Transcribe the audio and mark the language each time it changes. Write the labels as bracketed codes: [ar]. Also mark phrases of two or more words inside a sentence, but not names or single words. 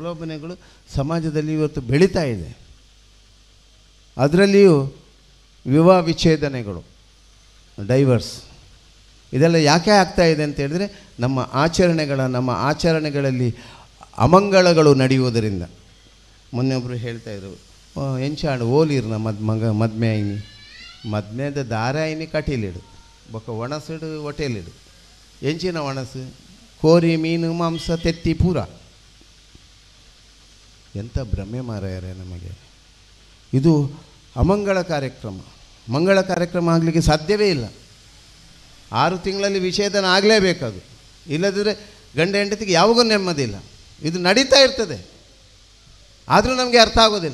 [kn] ಈ ಎಲ್ಲ ಪ್ರಲೋಭನೆಗಳು ಸಮಾಜದಲ್ಲಿ ಇವತ್ತು ಬೆಳೀತಾ ಇದೆ. ಅದರಲ್ಲಿಯೂ ವಿವಾಹ ವಿಚ್ಛೇದನೆಗಳು, ಡೈವರ್ಸ್, ಇದೆಲ್ಲ ಯಾಕೆ ಆಗ್ತಾ ಇದೆ ಅಂತ ಹೇಳಿದ್ರೆ ನಮ್ಮ ಆಚರಣೆಗಳಲ್ಲಿ ಅಮಂಗಳಗಳು ನಡೆಯುವುದರಿಂದ. ಮೊನ್ನೆ ಒಬ್ಬರು ಹೇಳ್ತಾಯಿದ್ರು, [tcy] ಎಂಚಾಡು ಓಲಿರ್ನ ಮದ್ಮೆ ಆಯ್ನಿ, ಮದ್ಮೆದ ದಾರ ಆಯ್ನಿ ಕಟೀಲಿಡು ಬೊಕ್ಕ ಒಣಸಿಡು ಹೊಟೇಲಿಡು, ಎಂಚಿನ ಒಣಸು ಕೋರಿ ಮೀನು ಮಾಂಸ ತೆತ್ತಿ ಪೂರ. [kn] ಎಂಥ ಭ್ರಮೆ ಮಾರಾಯರೆ ನಮಗೆ. ಇದು ಅಮಂಗಳ ಕಾರ್ಯಕ್ರಮ. ಮಂಗಳ ಕಾರ್ಯಕ್ರಮ ಆಗಲಿಕ್ಕೆ ಸಾಧ್ಯವೇ ಇಲ್ಲ. 6 ತಿಂಗಳಲ್ಲಿ ವಿಚ್ಛೇದನ ಆಗಲೇಬೇಕದು, ಇಲ್ಲದಿದ್ದರೆ ಗಂಡ ಹೆಂಡತಿಗೆ ಯಾವಾಗೂ ನೆಮ್ಮದಿಲ್ಲ. ಇದು ನಡೀತಾ ಇರ್ತದೆ, ಆದರೂ ನಮಗೆ ಅರ್ಥ ಆಗೋದಿಲ್ಲ.